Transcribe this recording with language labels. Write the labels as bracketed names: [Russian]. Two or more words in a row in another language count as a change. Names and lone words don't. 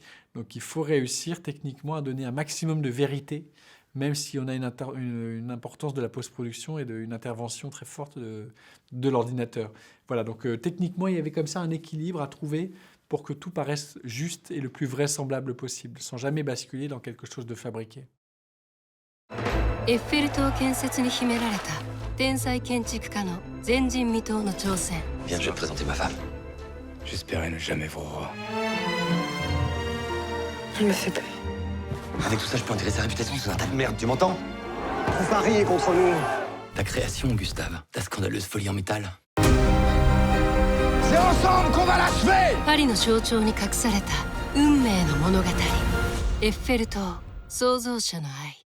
[French] Donc il faut réussir techniquement à donner un maximum de vérité, même si on a une importance de la post-production et une intervention très forte de l'ordinateur. Voilà, donc techniquement, il y avait comme ça un équilibre à trouver pour que tout paraisse juste et le plus vraisemblable possible, sans jamais basculer dans quelque chose de fabriqué. [Japanese] エッフェル塔建設に秘められた天才建築家の前人未到の挑戦。 [French] Viens, je vais te présenter ma femme. J'espérais ne jamais vous revoir. Elle me fait peur. Avec tout ça, je peux enterrer sa réputation sous un tas de merde, tu m'entends? Tout Paris est contre nous. Ta création, Gustave, ta scandaleuse folie en métal. C'est ensemble qu'on va l'achever. [Japanese] パリの象徴に隠された運命の物語エッフェル塔創造者の愛